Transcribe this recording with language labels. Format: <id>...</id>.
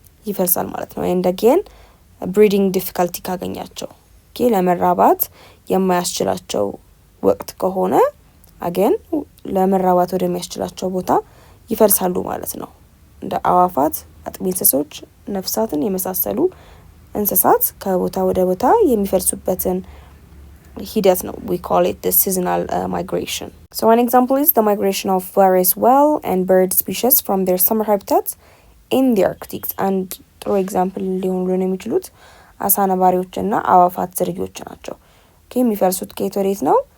<am>ይፈልሳል ማለት ነው።</am> <en>and again breeding difficulty</en> <am>ካገኛቸው ለመራባት የማያስችላቸው ወቅት ከሆነ again ለመራባት ወደሚያስችላቸው ቦታ ይፈልሳሉ ማለት ነው። እንደ አዋፋት፣ አጥቢ እንስሶች፣ ነፍሳትን የመሳሰሉ እንስሳት ከቦታ ወደ ቦታ የሚፈልሱበትን ሂደት ነው</am> <en>we call it the seasonal migration. So one example is the migration of various whale and bird species from their summer habitats in the Arctic.</en> <am>and ጥሩ ኤግዛምፕል ሊሆኑ የሚችሉት አሳ ነባሪዎችና አዋፋት ዝርዮች ናቸው። የሚፈልሱት ከየት ወዴት ነው?</am>